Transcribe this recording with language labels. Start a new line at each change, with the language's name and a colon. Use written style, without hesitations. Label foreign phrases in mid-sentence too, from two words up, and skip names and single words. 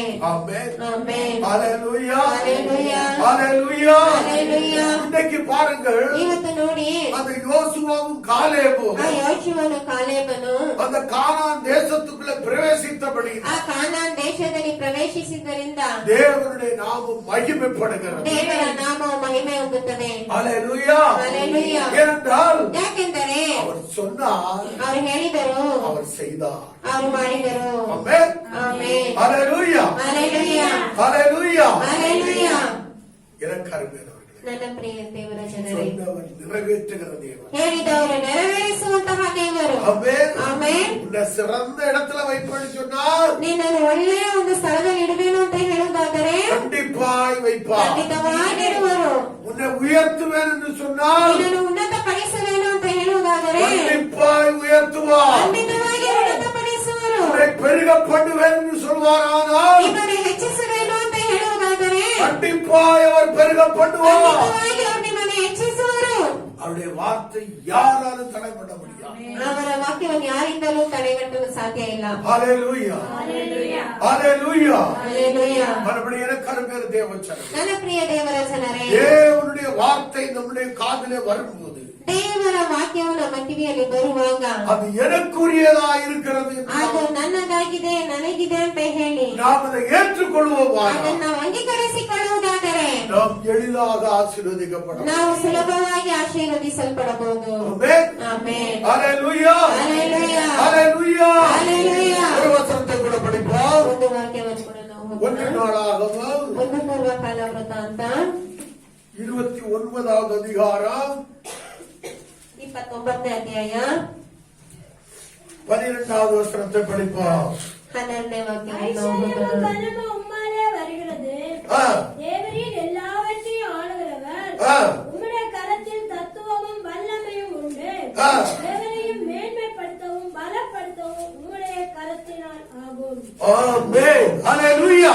Tamil: ஆமென்.
Kannada: ಆಮೆನ್.
Tamil: ஹல்லேலூயா,
Kannada: ಹಲ್ಲೆಲೂಯಾ,
Tamil: ஹalleluya.
Kannada: Hallelujah.
Tamil: இன்னைக்கு பாருங்கள்,
Kannada: ಇವತ್ತು ನೋಡಿ
Tamil: அந்த யோசுவாவும் காலேபும்
Kannada: ಆ ಯೋಶುವನು ಕಾಲೇಬನು
Tamil: அந்த கானான் தேசத்துக்குள்ள பிரவேசித்தபடி
Kannada: ಆ ಕಾನಾನ್ ದೇಶದಲ್ಲಿ ಪ್ರವೇಶಿಸಿದ್ದರಿಂದ
Tamil: தேவனுடைய நாமம் மகிமைப்படுகிறது.
Kannada: ದೇವರ ನಾಮವು ಮಹಿಮೆ ಹೊಂದುತ್ತದೆ.
Tamil: ஹalleluya.
Kannada: Hallelujah.
Tamil: ஏனென்றால்
Kannada: ಯಾಕೆಂದರೆ
Tamil: அவர் சொன்னார்,
Kannada: ಅವರು ಹೇಳಿದರು,
Tamil: அவர் செய்தார்.
Kannada: ಅವರು ಮಾಡಿದರು.
Tamil: ஆமென்.
Kannada: ಆಮೆನ್.
Tamil: ஹalleluya.
Kannada: Hallelujah.
Tamil: ஹalleluya.
Kannada: Hallelujah.
Tamil: எனக்கு அருமையானவர்களே,
Kannada: ನನ್ನ ಪ್ರಿಯ ದೇವರ ಜನರೇ,
Tamil: சொன்னவர் நிறைவேற்றுகிற தேவன்.
Kannada: ಹೇಳಿದವರು ನೆರವೇರಿಸುವಂತಹ ದೇವರು.
Tamil: ஆமென்.
Kannada: ಆಮೆನ್.
Tamil: உன்னை சிறந்த இடத்துல வைப்பேன்னு சொன்னால்
Kannada: ನಿನ್ನನ್ನು ಒಳ್ಳೆಯ ಒಂದು ಸ್ಥಳದಲ್ಲಿ ಇಡುವೇನು ಅಂತ ಹೇಳುವುದಾದರೆ
Tamil: கண்டிப்பாய் வைப்பார்.
Kannada: ಖಂಡಿತವಾಗಿರುವರು.
Tamil: உன்னை உயர்த்துவேன் என்று சொன்னால்
Kannada: ನಿನ್ನನ್ನು ಉನ್ನತ ಪಡಿಸುವೇನು ಅಂತ ಹೇಳುವುದಾದರೆ
Tamil: கண்டிப்பாய் உயர்த்துவார்.
Kannada: ಖಂಡಿತವಾಗಿ ಉನ್ನತ ಪಡಿಸುವರು.
Tamil: உன்னை பெருக பண்ணுவேன் என்று சொல்வாரானால்
Kannada: ನಿಮ್ಮನ್ನು ಹೆಚ್ಚಿಸುವೇನು ಅಂತ ಹೇಳುವುದಾದರೆ
Tamil: கண்டிப்பாய் அவர் பெருக பண்ணுவார்.
Kannada: ಖಂಡಿತವಾಗಿ ಅವರು ನಿಮ್ಮನ್ನು ಹೆಚ್ಚಿಸುವರು.
Tamil: அவருடைய வார்த்தை யாராலும் தடை பண்ண முடியாது.
Kannada: ಅವರ ವಾಕ್ಯವನ್ನು ಯಾರಿಂದಲೂ ತಡೆಗಟ್ಟಲು ಸಾಧ್ಯ ಇಲ್ಲ.
Tamil: ஹalleluya.
Kannada: Hallelujah.
Tamil: ஹalleluya.
Kannada: Hallelujah.
Tamil: மறுபடியும் எனக்கு அருமையான தேவச்சனம்,
Kannada: ನನ್ನ ಪ್ರಿಯ ದೇವರ ಜನರೇ,
Tamil: தேவனுடைய வார்த்தை நம்முடைய காதிலே வரும்போது
Kannada: ದೇವರ ವಾಕ್ಯವು ನಮ್ಮ ಕಿವಿಯಲ್ಲಿ ಬರುವಾಗ
Tamil: அது எனக்குரியதா இருக்கிறது என்று
Kannada: ಅದು ನನ್ನದಾಗಿದೆ, ನನಗಿದೆ ಅಂತ ಹೇಳಿ
Tamil: நாம் அதை ஏற்றுக்கொள்வோமாக
Kannada: ಅದನ್ನು ನಾವು ಅಂಗೀಕರಿಸಿಕೊಳ್ಳುವುದಾದರೆ
Tamil: நாம் எளிதாக ஆசீர்வதிக்கப்படும்.
Kannada: ನಾವು ಸುಲಭವಾಗಿ ಆಶೀರ್ವದಿಸಲ್ಪಡಬಹುದು.
Tamil: ஆமென்.
Kannada: ಆಮೆನ್.
Tamil: ஹalleluya.
Kannada: Hallelujah.
Tamil: ஹalleluya.
Kannada: Hallelujah.
Tamil: ஒரு வசனத்தை கூட படிப்போம்.
Kannada: ಒಂದು ವಾಕ್ಯವನ್ನು ಕೂಡ ನಾವು
Tamil: ஒன்று
Kannada: ಓದೋಣ.
Tamil: நாளாகமம்
Kannada: ಒಂದು ಪೂರ್ವಕಾಲ ವೃತ್ತಾಂತ
Tamil: 29வது அதிகாரம்
Kannada: 29ನೇ ಅಧ್ಯಾಯ
Tamil: 12வது வசனத்தை படிப்போம்.
Kannada: 12ನೇ ವಾಕ್ಯವನ್ನು ನಾವು
Tamil: ஐஸ்வர்யமும்
Kannada: ಓದೋಣ.
Tamil: கனமும் உம்மாலே வருகிறது. ஆ, தேவரீர் எல்லாவற்றையும் ஆளுகிறவர். ஆ, உம்முடைய கரத்தில் தத்துவமும் வல்லமையும் உண்டு. ஆ. தேவரையும் மேன்மைப்படுத்தவும் பலப்படுத்தவும் உம்முடைய கரத்தினால் ஆகும். ஆமென். ஹalleluya.